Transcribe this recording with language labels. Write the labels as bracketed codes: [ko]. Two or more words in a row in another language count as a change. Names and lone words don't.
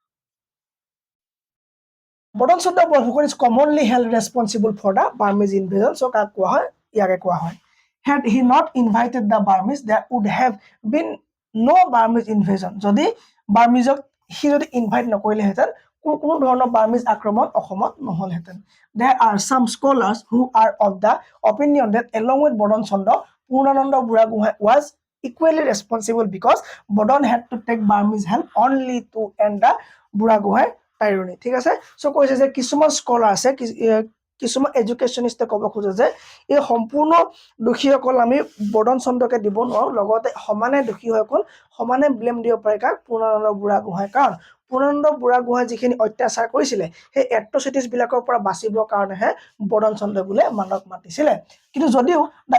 [en] বৰণ চন্দ্ৰ বৰফুকন is commonly held responsible for the Burmese invasion so' [as] কাক কোৱা হয় ইয়াকে কোৱা হয় [en] had he not invited the Burmese, there would have been no Burmese invasion. [as] যদি বাৰ্মিজক সি যদি ইনভাইট নকৰিলেহেঁতেন কোনো ধৰণৰ বাৰ্মিজ আক্ৰমণ অসমত নহ'লহেঁতেন [en] there are some scholars who are of the opinion that along with বৰণ চন্দ্ৰ পূৰ্ণানন্দ বুঢ়াগোহাঁই was equally responsible because Bodon had to take Burmese help only to end the বুঢ়াগোহাঁইৰ tyranny [as] ঠিক আছে চ' কৈছে যে কিছুমান স্কলাৰ আছে কিছুমান এডুকেশ্যনিষ্টে ক'ব খোজে যে এই সম্পূৰ্ণ দোষীসকল আমি বৰণ চন্দ্ৰকে দিব নোৱাৰোঁ লগতে সমানে দোষীসকল সমানে ব্লেম দিব পাৰে কাক পূৰ্ণানন্দ বুঢ়াগোহাঁই কাৰণ পূৰ্ণানন্দ বুঢ়াগোহাঁই যিখিনি অত্যাচাৰ কৰিছিলে সেই এট্ৰচিটিছবিলাকৰ পৰা বাচিবৰ কাৰণেহে বৰণ চন্দ্ৰ বোলে মানুহক মাতিছিলে কিন্তু যদিও দ্য